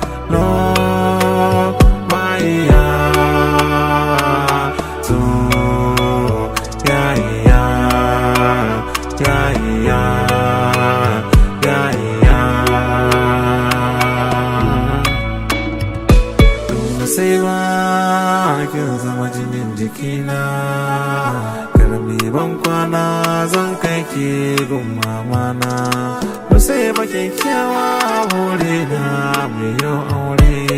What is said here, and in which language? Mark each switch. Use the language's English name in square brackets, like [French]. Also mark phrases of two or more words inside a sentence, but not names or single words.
[English] No, my, yeah, so, yeah, yeah, yeah, yeah, yeah. [Hausa] Dole sai ba kin zama jinin jikina, kar mi ban kwana zan kai ki gun mamana. Nusaiba kyakkyawa burina mu yi aure.